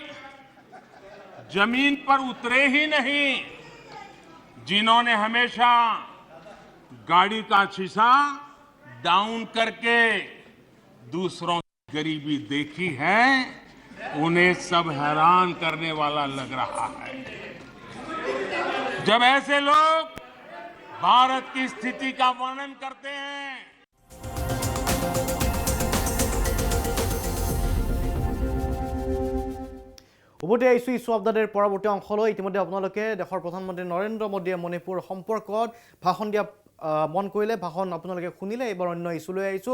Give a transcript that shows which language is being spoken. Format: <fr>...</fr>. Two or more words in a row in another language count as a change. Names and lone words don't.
<hi>जमीन पर उतरे ही नहीं, जिन्होंने हमेशा गाड़ी का शीशा डाउन करके दूसरों की गरीबी देखी है, उन्हें सब हैरान करने वाला लग रहा है। जब ऐसे लोग भारत की स्थिति का वर्णन करते हैं।</hi> <as>উভতি আহিছো ইছ্যু আপডেটৰ পৰৱৰ্তী অংশলৈ। ইতিমধ্যে আপোনালোকে দেশৰ প্ৰধানমন্ত্ৰী নৰেন্দ্ৰ মোদীয়ে মণিপুৰ সম্পৰ্কত ভাষণ দিয়া মন কৰিলে, ভাষণ আপোনালোকে শুনিলে। এইবাৰ অন্য ইছ্যুলৈ আহিছোঁ।</as>